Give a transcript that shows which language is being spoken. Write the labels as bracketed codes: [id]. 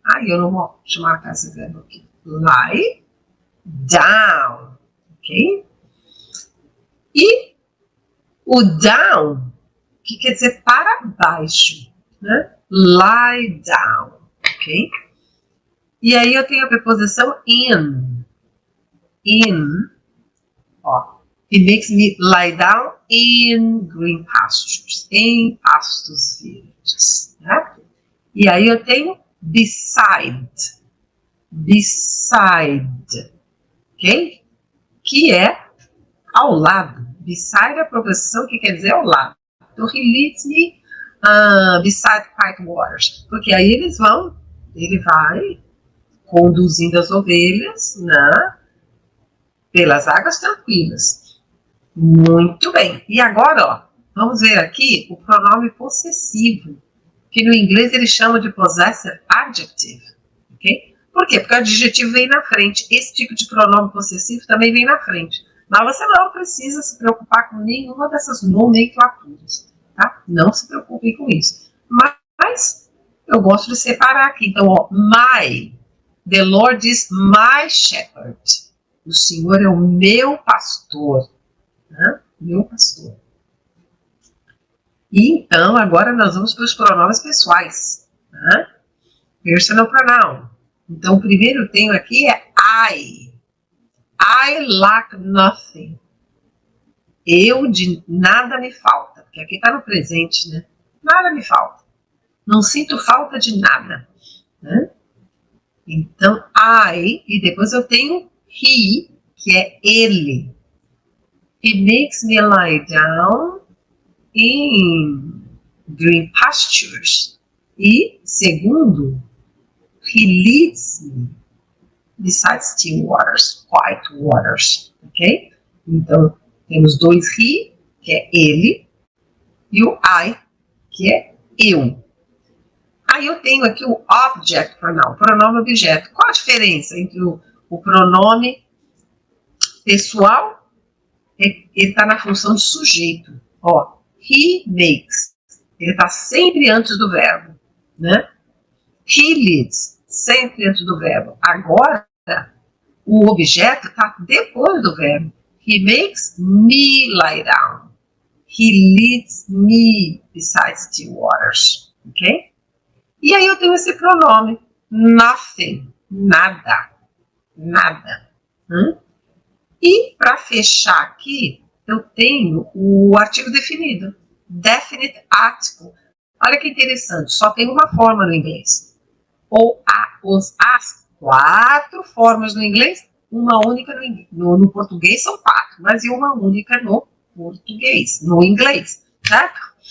[pt] Eu não vou marcar esse verbo aqui. Lie down. Ok? E o down, que quer dizer para baixo, né? Lie down, ok? E aí eu tenho a preposição in. In, ó. [en] It makes me lie down in green pastures. [pt] Em pastos verdes, né? E aí eu tenho beside. Beside, ok? Que é ao lado. Beside é a preposição que quer dizer ao lado. [en] Então, he leads me beside quiet waters. [pt] Porque aí ele vai conduzindo as ovelhas, né, pelas águas tranquilas. Muito bem. E agora, ó, vamos ver aqui o pronome possessivo, que no inglês ele chama de possessive adjective. Ok? Por quê? Porque o adjetivo vem na frente. Esse tipo de pronome possessivo também vem na frente. Mas você não precisa se preocupar com nenhuma dessas nomenclaturas, tá? Não se preocupem com isso. Mas eu gosto de separar aqui. [en] Então, ó, the Lord is my shepherd. [pt] O Senhor é o meu pastor, né? Meu pastor. E então, agora nós vamos para os pronomes pessoais, né? Personal pronoun. Então, o primeiro eu tenho aqui é I. [en] I lack nothing. [pt] Eu de nada me falta. Porque aqui está no presente, né? Nada me falta. Não sinto falta de nada, né? Então, I, e depois eu tenho he, que é ele. [en] He makes me lie down in green pastures. E, segundo, he leads me beside still waters, quiet waters, ok? [pt] Então, temos dois he, que é ele, e o I, que é eu. Aí eu tenho aqui o object pronoun, pronome objeto. Qual a diferença entre o pronome pessoal? Ele está na função de sujeito. Ó, he makes. Ele está sempre antes do verbo, né? He leads, sempre antes do verbo. Agora, o objeto está depois do verbo. [en] He makes me lie down. He leads me beside still waters. Ok? [pt] E aí eu tenho esse pronome, Nothing. Nada. Nada. E para fechar aqui, eu tenho o artigo definido. Definite article. Olha que interessante, só tem uma forma no inglês. Ou as 4 formas no inglês, uma única no português são 4, mas e uma única no português, no inglês, certo?